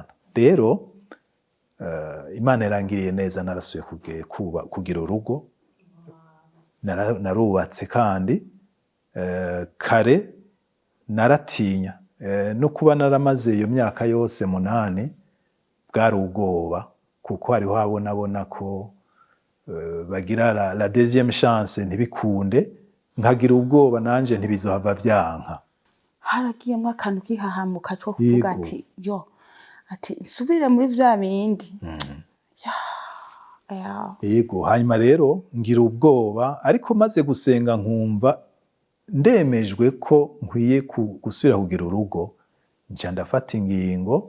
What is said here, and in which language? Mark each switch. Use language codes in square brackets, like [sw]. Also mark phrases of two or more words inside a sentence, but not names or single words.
[rn] Rero Imana yarangiriye neza, narasuye kugira urugo, narubatse kandi kare naratinya no kuba naramaze iyo myaka yose 8 bwari ubwoba, kuko hariho abona ko bagira [fr] la deuxième chance [rn] ntibikunde, nkagira ubwoba nanje ntibizohava vyanka. Haragiyemwo akantu kihahamuka cyo kuvuga ati ati nsubire muri vya bindi. Yego, hanyuma rero ngira ubwoba, ariko maze gusenga nkumva ndemejwe ko nkwiye gusubira kugira urugo, nca ndafata ingingo.